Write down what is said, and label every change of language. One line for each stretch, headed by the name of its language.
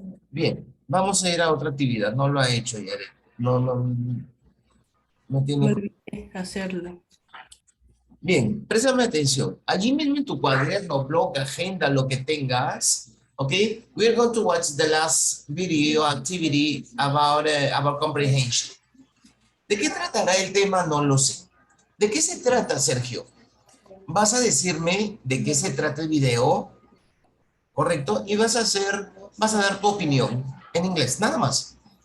Spanish: Bien, vamos a ir a otra actividad. No lo ha hecho, Yaret. No tiene. Me olvidé hacerlo. Bien, préstame atención. Allí mismo en tu cuaderno, blog, agenda, lo que tengas, okay?
English: We're going to watch the last video activity about comprehension.
Spanish: ¿De qué tratará el tema? No lo sé. ¿De qué se trata, Sergio? Vas a decirme de qué se trata el video, ¿correcto? Y vas a dar tu opinión en inglés, nada más.